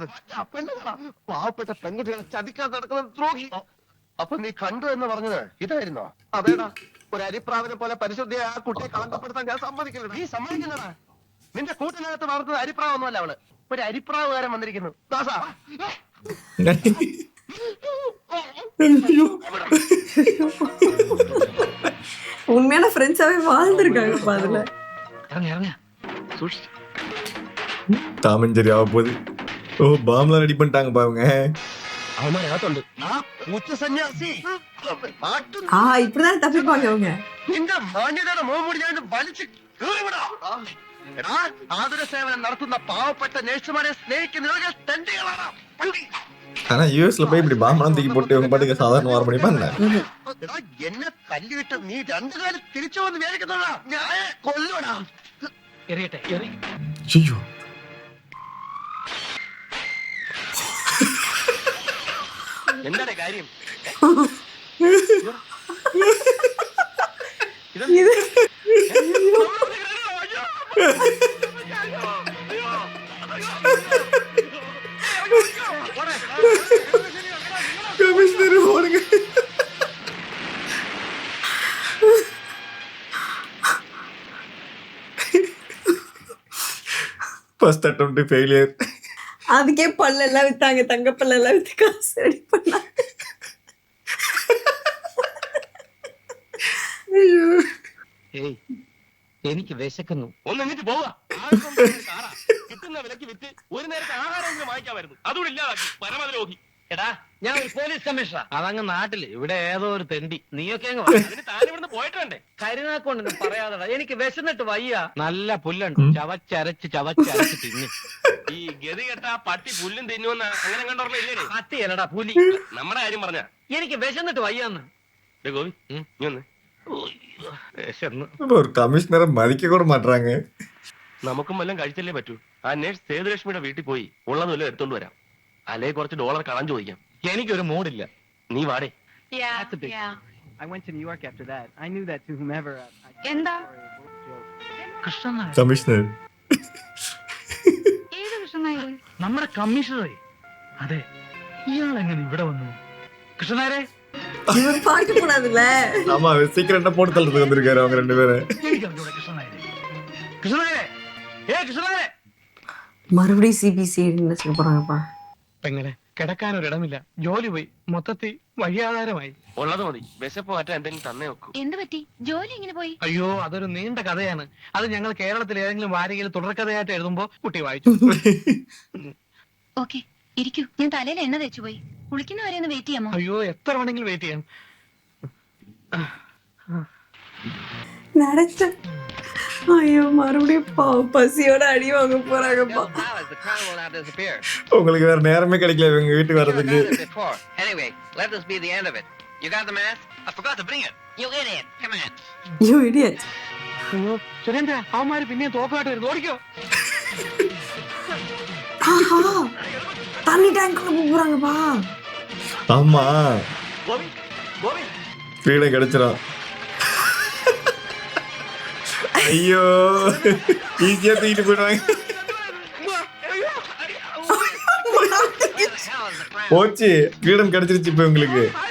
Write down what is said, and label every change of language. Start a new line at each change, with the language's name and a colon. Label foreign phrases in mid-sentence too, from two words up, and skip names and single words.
Malayalam: പെണ്ണുങ്ങളാ പാവപ്പെട്ട പെൺകുട്ടികളെ ചതിക്കാൻ നടക്കുന്ന ദ്രോഹി. അപ്പൊ നീ കണ്ടു എന്ന് പറഞ്ഞത് ഇതായിരുന്നോ? അതേടാ, ഒരു അരിപ്രാവിനെ പോലെ പരിശുദ്ധിയെ ആ കുട്ടിയെ കളങ്കപ്പെടുത്താൻ ഞാൻ സമ്മതിക്കില്ല. നീ സമ്മതിക്കുന്നതാ? നിന്റെ കൂട്ടിനകത്ത് വളർത്തുന്നത് അരിപ്രാവൊന്നുമല്ല അവള്. ഒരു അരിപ്രാവുകാരൻ വന്നിരിക്കുന്നു. ദാസാ,
Tamil: உண்மையான ஃப்ரெண்ட்ஸாவே வாழ்ந்துருக்காங்கப்பா அதுல. தாமஞ்சேரி ஆக போகுது. ஓ, பாம்லாம் ரெடி பண்ணிட்டாங்க பாருங்க. இப்படிதான் தப்பிப்பாங்க அவங்க.
Malayalam: നിന്റെ മാന്യതയുടെ മോമുടി ഞാൻ വലിച്ചു കീറിവിടാ. എടാ, ആതുര സേവനം നടത്തുന്ന പാവപ്പെട്ട നഴ്സുമാരെ സ്നേഹിക്കുന്ന തെണ്ടികളാണ്.
Tamil: ஆனா யூஎஸ்ல போய் இப்படி பாம்பெல்லாம் தூக்கி போட்டு இவங்க பாட்டுக்கு சாதாரண வார பண்ணி பண்ண.
Malayalam: എന്നെ തല്ലിവിട്ട് നീ രണ്ടു കാലം തിരിച്ചു വന്ന് വേദിക്കുന്നതാ. ഞാൻ കൊല്ലൂടാ. എറിയട്ടെ, എറി.
Tamil: ஐயோ,
Malayalam: എന്താണ് കാര്യം?
Tamil: கமிஷனர் போடுங்க.
English: First attempt failure.
Tamil: அதுக்கே பல்லெல்லாம் வித்தாங்க, தங்க பல்லெல்லாம் வித்து காசு ரெடி பண்ணாங்க.
Malayalam: എനിക്ക് വിശക്കുന്നു. ഒന്ന് എന്നിട്ട് പോവാ. കിട്ടുന്ന വിലക്ക് വിറ്റ് ഒരു നേരത്തെ ആഹാരമെങ്കിലും വാങ്ങിക്കാമായിരുന്നു. അതുകൂടെ ഇല്ലാതാക്കി പരമദ്രോഹി. എടാ, ഞാൻ ഒരു പോലീസ് കമ്മീഷണറാ. അതങ്ങ് നാട്ടില്. ഇവിടെ ഏതോ ഒരു തെണ്ടി. നീയൊക്കെ താനിവിടുന്ന് പോയിട്ട് വേണ്ടേ? കരുനാക്കൊണ്ടൊന്നും പറയാതെടാ. എനിക്ക് വിശന്നിട്ട് വയ്യ. നല്ല പുല്ലുണ്ട്, ചവച്ചരച്ച് തിന്നു. ഈ ഗതി കെട്ട പട്ടി പുല്ലും തിന്നുവെന്ന് അങ്ങനെ കണ്ടോർമ്മ ഇല്ലേ? പട്ടിയല്ലടാ, പുലി. നമ്മുടെ കാര്യം പറഞ്ഞ എനിക്ക് വിശന്നിട്ട് വയ്യാന്ന്. ഗോവി, നീ ഒന്ന്.
Tamil: ஒரு கமிஷனரை மதிக்க கூட மாட்டாங்க.
Malayalam: നമുക്കും വല്ലതും കഴിച്ചല്ലേ പറ്റൂ. ആ നേഴ്സ് സേതുലക്ഷ്മിയുടെ വീട്ടിൽ പോയി ഉള്ളത് വല്ലതും എടുത്തോണ്ട് വരാം. അല്ലെ കുറച്ച് ഡോളർ കളാൻ ചോദിക്കാം. എനിക്കൊരു മൂടില്ല. നീ വാടേ. കമ്മീഷണർ, നമ്മുടെ കമ്മീഷണറെ. അതെ, ഇയാൾ എങ്ങനെ ഇവിടെ വന്നു? കൃഷ്ണനാരെ,
Tamil: இவர் பார்க்க கூடாதுல்ல. ஆமா, சீக்கிரட்டா போட்டு தள்ளுறதுக்கு வந்திருக்காரு அவங்க ரெண்டு பேரும். மறுபடியும் சிபிசிஐடி வச்சுக்க போறாங்கப்பா.
Malayalam: പെങ്ങളെ, കിടക്കാനൊരിടമില്ല. ജോലി പോയി. മൊത്തത്തിൽ വഴിയാധാരമായി. ഉള്ളത് മതി. വിശപ്പ് മാറ്റാൻ എന്തെങ്കിലും തന്നെ വെക്കൂ. എന്ത് പറ്റി? ജോലി എങ്ങനെ പോയി? അയ്യോ, അതൊരു നീണ്ട കഥയാണ്. അത് ഞങ്ങൾ കേരളത്തിൽ ഏതെങ്കിലും വാരികയിൽ തുടർക്കഥയായിട്ട് എഴുതുമ്പോ കുട്ടി വായിച്ചു. ഓക്കെ, ഇരിക്കൂ. ഞാൻ തലയിൽ എണ്ണ തേച്ചു പോയി. കുളിക്കുന്നവരെ ഒന്ന് വെയിറ്റ് ചെയ്യാമോ? അയ്യോ, എത്ര വേണമെങ്കിലും വെയിറ്റ് ചെയ്യാം.
Tamil: நடச்ச ஐயோ, மறுபடியும் பசியோட அடி வாங்க போறாங்கப்பா. உங்களுக்கு வேற நேரமே கிடைக்கல இவங்க வீட்டுக்கு வர்றதுக்கு.
English: Anyway, let this be the end of it. You got the mask? I forgot to bring it. You idiot. Come on. You idiot.
Malayalam: അയ്യോ സുരേന്ദ്ര, അവന്മാര് പിന്നെ തോക്കായിട്ട് വരുന്നു. ഓടിക്കോ.
Tamil: ஆஹா, தண்ணி டேங்க்குள்ள போறாங்கப்பா. ஆமா, கோவி கோவி கிரீடம் கிடைச்சிடும். ஐயோ ஈஸியா தூக்கிட்டு போயிடுவாங்க. போச்சு, கிரீடம் கிடைச்சிருச்சு இப்ப உங்களுக்கு.